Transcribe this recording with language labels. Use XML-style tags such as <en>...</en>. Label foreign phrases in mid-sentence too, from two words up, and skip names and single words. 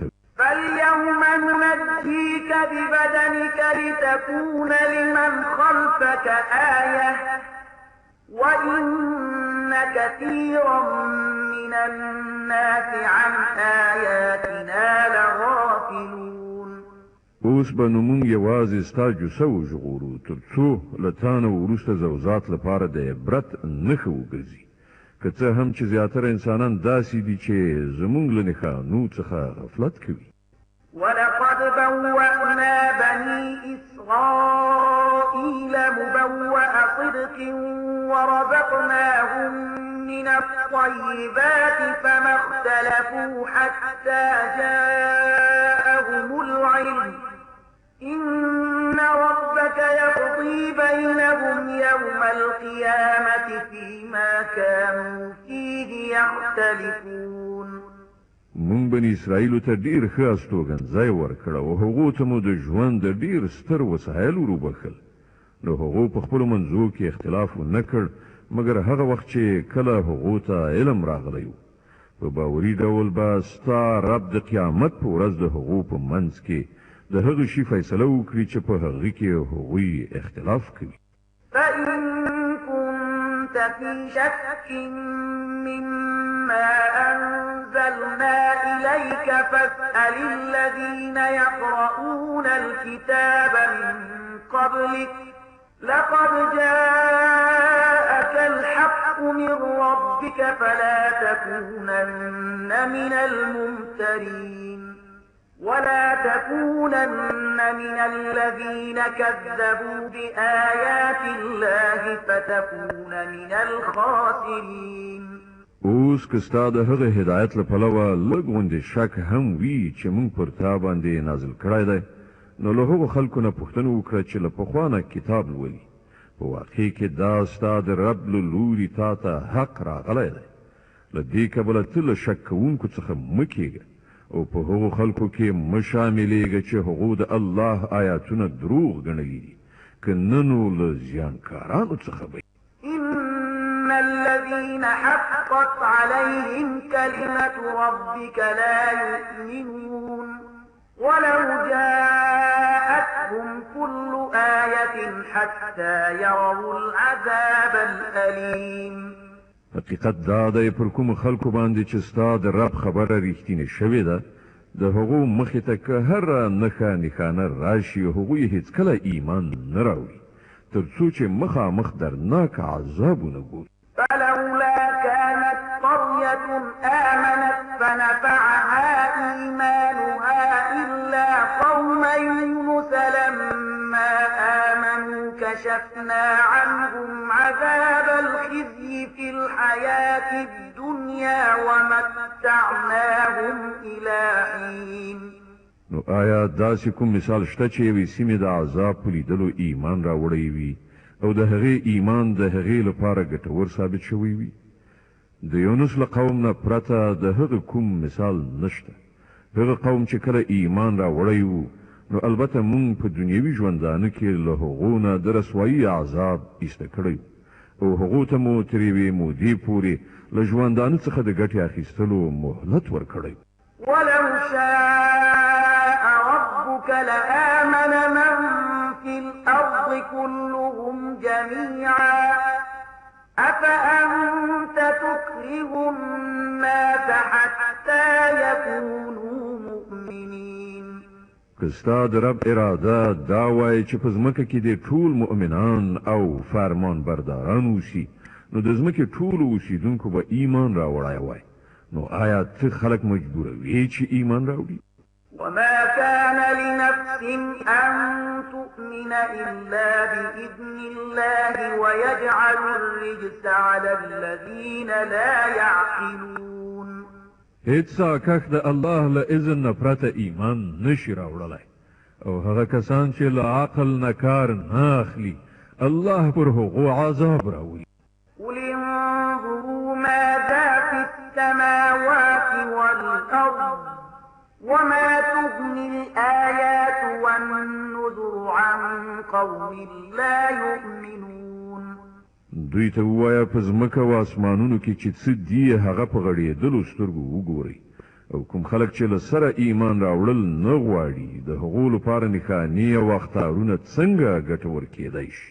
<ar>فاليوم ننجيك ببدنك لتكون لمن خلفك آية وإن كثيرا من الناس عن آياتنا لغافلون.</ar> <ps>اوس به نو مونږ یوازې ستا جوسه وژغورو تر څو له تا نه وروسته زوزات لپاره د عبرت نښه وګرځي، که څه هم چې زیاتره انسانان داسې دي چې زمونږ له نښانو څخه غفلت کوي.</ps> <ar>ولقد بوأنا بني إسرائيل مبوأ صدق ورزقناهم من الطيبات فما اختلفوا حتى جاءهم العلم إن ربك يقضي بينهم يوم القيامة فيما كانوا فيه يختلفون.</ar> <ps>مونږ بني اسرائیلو ته ډیر ښه استوګنځی ورکړ او هغو ته مو د ژوند د ډیر ستر وسایل وروبخل، نو هغو په خپلو منځو کې اختلاف ونه کړ مګر هغه وخت چې کله هغو ته علم راغلی و. په باوري ډول به ستا رب د قیامت په ورځ د هغو په منځ کې د هغه شي فیصله وکړي چې په هغه کې هغوی اختلاف کوي.</ps> <ar>فإن كنت في شك مما أنزلنا إليك فاسأل الذين يقرؤون الكتاب من قبلك لقد جاءك الحق من ربك فلا تكونن من الممترين ولا تكونن من الذين كذبوا بآيات الله فتكون من الخاسرين.</ar> <ps>اوس که ستا د هغه هدایت له پلوه لږ غوندې شک هم وي چې موږ پر تا باندې نازل کړی دی، نو له هغو خلکو نه پوښتنه وکړه چې له پخوا نه کتاب لولي. په واقع کې دا ستا د رب له لوري تا ته حق راغلی دی. له دې کبله ته له شک کوونکو څخه مه کېږه او په هغو خلکو کې مه شاملېږه چې هغو د الله آیاتونه دروغ ګڼلي دي، که نه نو له زیانکارانو څخه به.</ps> <ar>إن الذين حقت عليهم كلمة ربك لا يؤمنون ولو جاءتهم كل آية حتى يروا العذاب الأليم.</ar> <ps>حقیقت دا دی پر کوم خلکو باندې چې ستا د رب خبره ریښتینې شوې ده، د هغو مخې ته که هره نښه نښانه راشي هغوی هیڅکله ایمان نه راوړي تر څو چې مخامخ درناک عذابونه ګوري.</ps> <ar>فلولا كانت قرية آمنت فنفعها إيمانها إلا قوم يونس لما آمنوا كشفنا عنهم عذاب الخزي في الحياة الدنيا ومتعناهم إلى حين.</ar> <ps>نو آیا داسې کوم مثال شته چې یوې سیمې د عذاب په لیدلو ایمان راوړی وي او د هغې ایمان د هغې لپاره ګټور ثابت شوی وي؟ د یونس له قوم نه پرته د هغه کوم مثال نشته. هغه قوم چې کله ایمان راوړی وو نو البته مونږ په دنیوي ژوندانه کې له هغو نه د رسوایي عذاب ایسته کړی او هغو ته مو تر یوې مودې پورې له ژوندانه څخه د ګټې اخیستلو مهلت ورکړی.</ps> <ar>ولو شاء ربك لآمن من في الأرض كلهم جميعا أفأنت تكره الناس حتى يكونوا مؤمنين.</ar> <ps>کستا د رب اراده دا وای چې په ځمکه کې د ټول مؤمنان او فرمان برداران اوسي، نو د ځمکې ټول اوسیدونکو به ایمان راوړای وای. نو آیا ته خلک مجبوروي چې ایمان راوړي؟</ps> <ar>وما كان لنفس أن تؤمن إلا بإذن الله ويجعل الرجس على الذين لا يعقلون.</ar> <ps>هیڅ ساکښ د الله له اذن نه پرته ایمان نشي راوړلی، او هغه کسان چې له عقل نه کار نه اخلي الله پر هغو عذاب راوړي.</ps> <ar>قل انظروا ماذا في السماوات والأرض وما تغني الآيات والنذر عن قوم لا يؤمنون.</ar> <ps>دوی ته ووایه په ځمکه او اسمانونو کې چې څه دي هغه په غړېدلو سترګو وګورئ، او کوم خلک چې له سره ایمان راوړل نه غواړي د هغو لپاره نښانې او اخطارونه څنګه ګټور کېدی شي.</ps>